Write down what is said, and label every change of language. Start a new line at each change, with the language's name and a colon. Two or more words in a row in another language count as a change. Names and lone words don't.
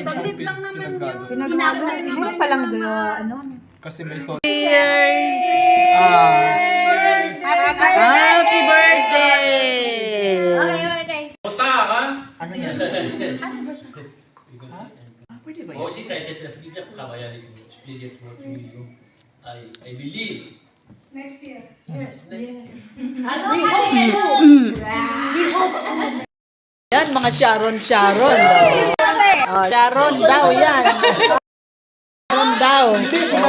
Filipino: Saglit lang naman yun. Pinagalo. Ano palang ano? Kasi may sauce.
English: Cheers! Happy birthday! Okay.
Filipino: Ano yan? Ano ba siya? Pwede ba
French: Moi
Filipino: yan?
French: aussi, ça a été très plaisir de travailler avec vous. C'est plaisir de
English: working with you. I believe. Next year.
Filipino: Ano? Yan, mga Sharon. Sharon daw yan. Sharon daw.